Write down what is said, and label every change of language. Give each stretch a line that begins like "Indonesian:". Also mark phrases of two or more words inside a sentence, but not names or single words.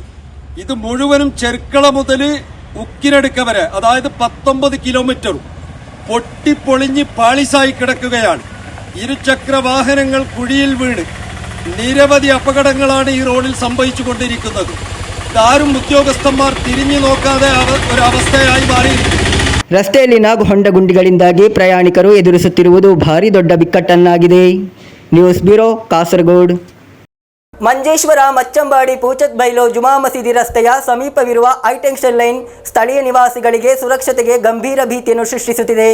Malayalam: ഇത് മുഴുവനും ചെർക്കള മുതൽ ഉക്കിനടുക്ക വരെ, അതായത് 19 കിലോമീറ്ററും പൊട്ടിപ്പൊളിഞ്ഞ് പാളിസായി കിടക്കുകയാണ്. ഇരുചക്ര വാഹനങ്ങൾ കുഴിയിൽ വീണ് നിരവധി അപകടങ്ങളാണ് ഈ റോഡിൽ സംഭവിച്ചുകൊണ്ടിരിക്കുന്നത്. ഇതാരും ഉദ്യോഗസ്ഥന്മാർ തിരിഞ്ഞു നോക്കാതെ ഒരവസ്ഥയായി മാറിയിരിക്കുന്നു.
Kannada: ರಸ್ತೆಯಲ್ಲಿನ ಹೊಂಡ ಗುಂಡಿಗಳಿಂದಾಗಿ ಪ್ರಯಾಣಿಕರು ಎದುರಿಸುತ್ತಿರುವುದು ಭಾರಿ ದೊಡ್ಡ ಬಿಕ್ಕಟ್ಟನ್ನಾಗಿದೆ.
English: news bureau,
Kannada: ಕಾಸರಗೋಡು. ಮಂಜೇಶ್ವರ ಮಚ್ಚಂಬಾಡಿ ಪೂಚತ್ಬೈಲು ಜುಮಾ ಮಸೀದಿ ರಸ್ತೆಯ ಸಮೀಪವಿರುವ
English: high tension line
Kannada: ಸ್ಥಳೀಯ ನಿವಾಸಿಗಳಿಗೆ ಸುರಕ್ಷತೆಗೆ ಗಂಭೀರ ಭೀತಿಯನ್ನು ಸೃಷ್ಟಿಸುತ್ತಿದೆ.